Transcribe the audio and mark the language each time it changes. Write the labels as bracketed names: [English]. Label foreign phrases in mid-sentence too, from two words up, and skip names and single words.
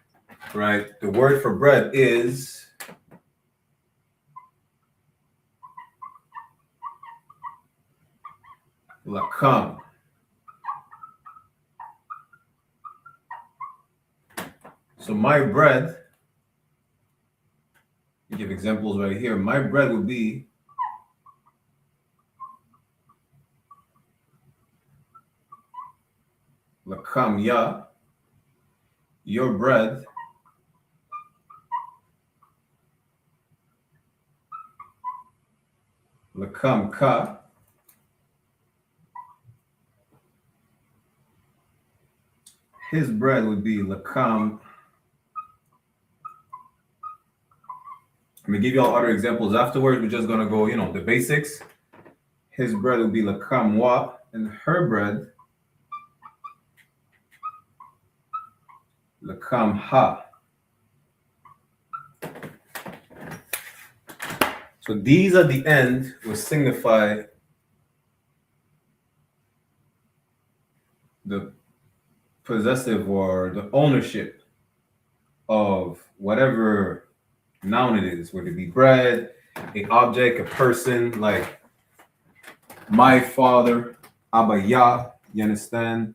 [English] The word for bread is lakam. So my bread, you give examples right here. My bread would be lakam ya. Your bread lakam ka. His bread would be lakam. I'm gonna give you all other examples afterwards. We're just gonna go, the basics. His bread would be lakam wa, and her bread lakam ha. So these at the end will signify the possessive or the ownership of whatever noun it is, whether it be bread, an object, a person, like my father, Abaya, you understand?